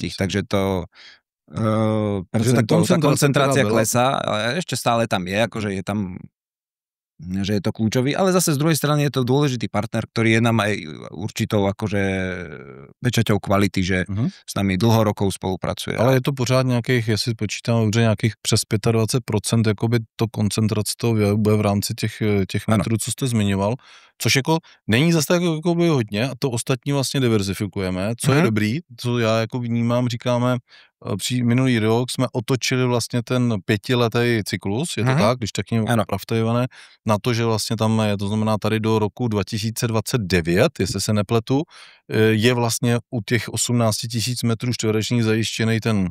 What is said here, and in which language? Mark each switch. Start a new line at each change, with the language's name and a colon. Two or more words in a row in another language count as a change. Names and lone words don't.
Slovak: Takže to tá koncentrácia klesá, ale ešte stále tam je, akože je tam, že je to kľúčový, ale zase z druhej strany je to dôležitý partner, ktorý je nám aj určitou akože pečaťou kvality, že s nami dlho rokov spolupracuje.
Czech: Ale je to pořád nějakých, jestli počítám dobře, nějakých přes 25% jakoby to koncentrace toho bude v rámci těch metrů, co jste zmiňoval, což jako není zase tak jakoby hodně a to ostatní vlastně diverzifikujeme, co je dobrý, co já jako vnímám, říkáme, minulý rok jsme otočili vlastně ten 5letý cyklus, je to tak, když tak nějak pravte, Ivane, na to, že vlastně tam je, to znamená tady do roku 2029, jestli se nepletu, je vlastně u těch 18 000 metrů čtverečních zajištěný ten...